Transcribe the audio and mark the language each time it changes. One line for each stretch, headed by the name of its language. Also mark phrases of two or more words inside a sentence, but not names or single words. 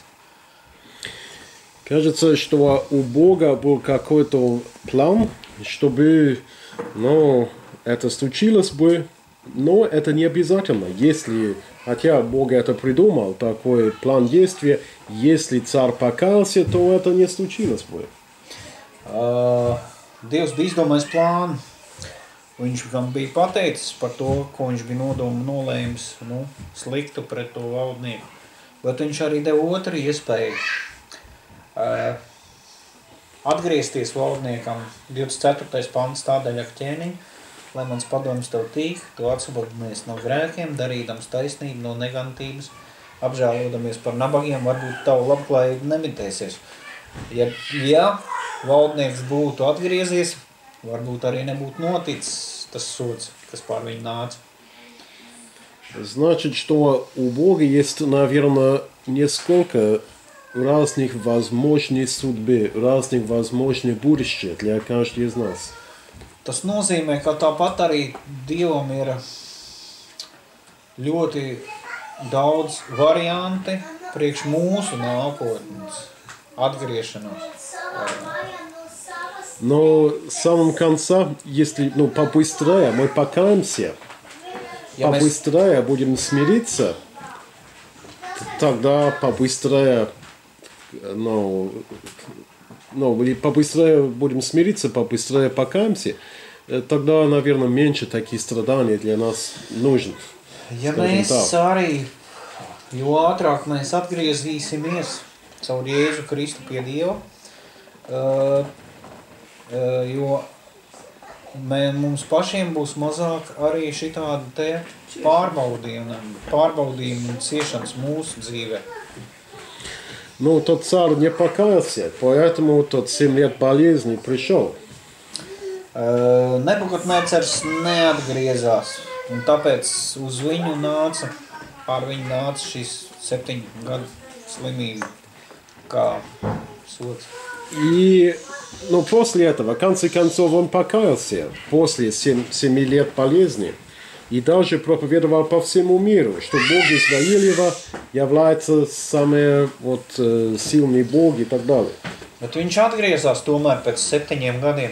Russian: Кажется, что у Бога был какой-то план, чтобы, это случилось бы, но это не обязательно. Если, хотя Бог это придумал, такой план действия, если царь покаялся, то это не случилось бы.
Latvian: Dievs bija izdomājis plānu. Viņš gan bija pateicis par to, ko viņš bija nolēmis sliktu pret to valdnieku. Bet viņš arī deva otru iespēju atgriezties valdniekam. 24. pants tādēļ ak ķēniņ, lai mans padoms tev tīk, tu atsabodinies no grēkiem, darīdams taisnību no negantības, apžēlodamies par nabagiem, varbūt tavu labklājību nemitēsies. Ja valdnieks būtu atgriezies, varbūt arī nebūtu noticis tas sods, kas pār viņu nāca.
Russian: Значит, что у Бога есть, наверное, несколько разных возможных судьбы, разных возможных будущих для каждого из нас.
Latvian: Tas nozīmē, ka tāpat arī Dievam ir ļoti daudz varianti priekš mūsu nākotnes atgriešanos.
Russian: Но в самом конце, если побыстрее мы покаемся, побыстрее будем смириться, тогда побыстрее, побыстрее будем смириться, побыстрее покаемся, тогда, наверное, меньше таких страданий для нас нужно.
Latvian: Ja mēs arī, jo ātrāk mēs atgriezīsimies caur Jēzu Kristu pie Dieva, jo mums pašiem būs mazāk arī šitādi te pārbaudījumi un ciešanas mūsu dzīvē.
Russian: Тот царь не покаялся, поэтому тот 7 лет болезни пришел.
Latvian: Nebukadnecars neatgriezās, un tāpēc uz viņu pār viņu nāca šis 7 gadu slimība, kā sods.
Russian: И, после этого, в конце концов, он покаялся после 7 лет болезни и даже проповедовал по всему миру, что Бог Израилева является самый сильный Бог и так далее.
Latvian: Bet viņš atgriezās tomēr pēc 7 gadiem.